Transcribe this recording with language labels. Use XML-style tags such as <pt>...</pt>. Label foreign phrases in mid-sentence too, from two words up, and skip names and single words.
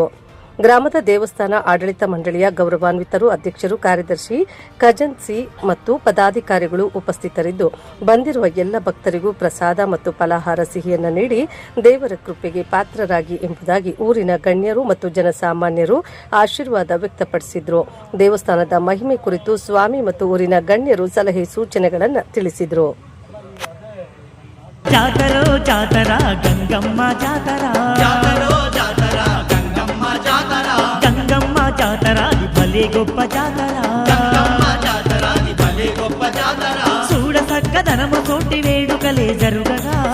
<kn>ಗ್ರಾಮದ ದೇವಸ್ಥಾನ ಆಡಳಿತ ಮಂಡಳಿಯ ಗೌರವಾನ್ವಿತರು, ಅಧ್ಯಕ್ಷರು, ಕಾರ್ಯದರ್ಶಿ, ಖಜನ್ಸಿ ಮತ್ತು ಪದಾಧಿಕಾರಿಗಳು ಉಪಸ್ಥಿತರಿದ್ದು ಬಂದಿರುವ ಎಲ್ಲ ಭಕ್ತರಿಗೂ ಪ್ರಸಾದ ಮತ್ತು ಫಲಾಹಾರ ಸಿಹಿಯನ್ನು ನೀಡಿ ದೇವರ ಕೃಪೆಗೆ ಪಾತ್ರರಾಗಿ ಎಂಬುದಾಗಿ ಊರಿನ ಗಣ್ಯರು ಮತ್ತು ಜನಸಾಮಾನ್ಯರು ಆಶೀರ್ವಾದ ವ್ಯಕ್ತಪಡಿಸಿದರು. ದೇವಸ್ಥಾನದ ಮಹಿಮೆ ಕುರಿತು ಸ್ವಾಮಿ ಮತ್ತು ಊರಿನ ಗಣ್ಯರು ಸಲಹೆ ಸೂಚನೆಗಳನ್ನು ತಿಳಿಸಿದರು.</kn> <te>జాతరో జాతర గంగమ్మ జాతర, గంగమ్మ జాతరాది భలే గొప్ప జాతర, చూడ సక్కదనము తోటి వేడుకలే జరుగగా,</te>